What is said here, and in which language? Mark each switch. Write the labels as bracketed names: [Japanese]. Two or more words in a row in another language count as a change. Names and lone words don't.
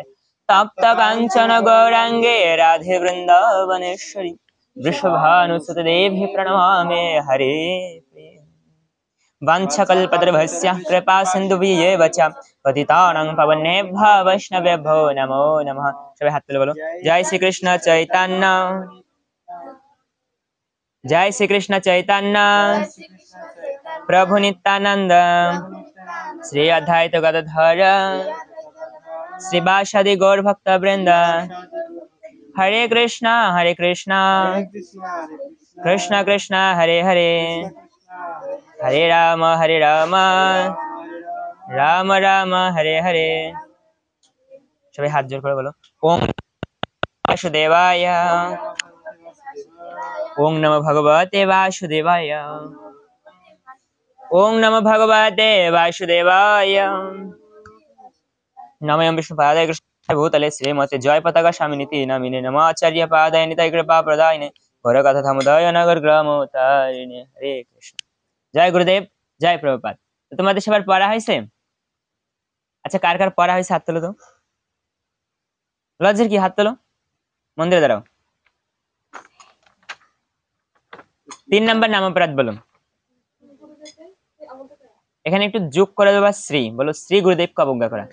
[Sanskrit] तप्त कांचन गौरांगे राधे वृंदावनेश्वरी वृषभानुसुते देवी प्रणमामि हरे। वाञ्छकल्पतरुभ्यश्च कृपा सिन्धुभ्येव च पतितानां पावनेभ्यो वैष्णवेभ्यो नमो नमः। [Bangla] সবাই হাত তুলে বলো [Sanskrit] जय श्री कृष्ण चैतन्य, जय श्री कृष्ण चैतन्य प्रभु नित्यानंद श्री अद्वैत गदाधर श्रीवासादि गौर भक्त वृंद। हरे कृष्णा कृष्ण कृष्ण हरे हरे, हरे राम राम राम हरे हरे। [Bangla] সবাই হাত জোড় করে বলো [Sanskrit] ओम वासुदेवाय, ओम नमो भगवते वासुदेवाय, ओम नमो भगवते वासुदेवाय। नमो विष्णुपादाय कृष्णाय भूतले श्रीमते जय पताका स्वामिनिति नामिने। नमो आचार्य पादाय निताय कृपा प्रदायिने गौरकथा समुदाय नगर ग्रामोत्तारिणे। [Bangla] হরে কৃষ্ণ। জয় গুরুদেব, জয় প্রভুপাদ। তো তোমাদের সবার পড়া হয়েছে? আচ্ছা, কার কার পড়া হয়েছে হাত তোলো তো। লজ্জার কি, হাত তোলো, মন্দিরে দাঁড়াও। 3 নাম্বার নাম অপরাধ বলো। এখানে একটু যোগ করে দেবা শ্রী, বলো শ্রী গুরুদেবকে অবজ্ঞা করা।